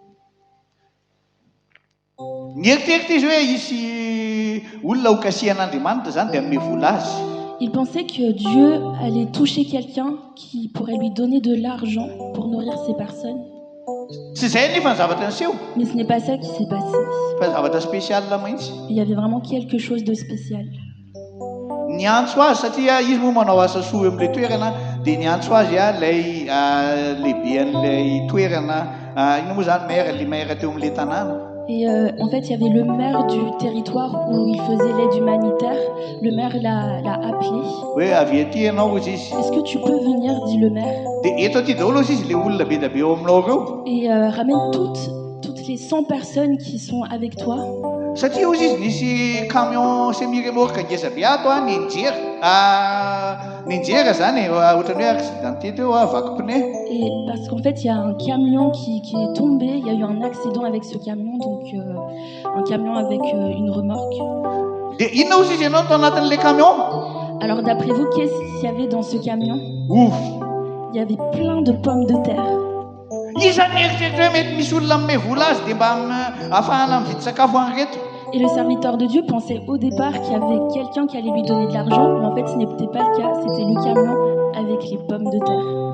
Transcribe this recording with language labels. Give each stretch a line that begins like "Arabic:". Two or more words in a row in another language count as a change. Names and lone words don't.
French: Il pensait que Dieu allait toucher quelqu'un qui pourrait lui donner de l'argent pour nourrir ces personnes. Mais ce n'est pas ça qui s'est passé. Il y avait vraiment quelque chose de spécial.
Malagasy: Niantso azy satria izy moa manao asa soa amin'ilay toerana dia niantso azy lay lehibe an'ilay toerana ino moa zany maire
French: le maire
Malagasy: teo amin'ilay tanàna.
French: Et en fait, il y avait le maire du territoire où il faisait l'aide humanitaire. Le maire l'a appelé. Oui,
Malagasy: avy aty ianao izy.
French: Est-ce que tu peux venir, dit le maire.
Malagasy: Dia eto aty daholo izy le olona be da be eo aminao ireo.
French: Et ramène toutes les 100 personnes qui sont avec toi.
Malagasy: Satria ozy izy nisy
French: camion semi-remorque
Malagasy: ngeza be ato ninjera zany ohatrany hoe accidenté teo vaky pneu.
French: Et parce qu'en fait il y a un camion qui est tombé, il y a eu un accident avec ce camion, donc un camion avec une remorque.
Malagasy: Dia inona ozy izy ianao tao anatin'ilay camion?
French: Alors d'après vous, qu'est-ce qu'il y avait dans ce camion? Ouf. Il y avait plein de pommes de terre. Et le serviteur de Dieu pensait au départ qu'il y avait quelqu'un qui allait lui donner de l'argent, mais en fait ce n'était pas le cas, c'était le camion avec les pommes de terre.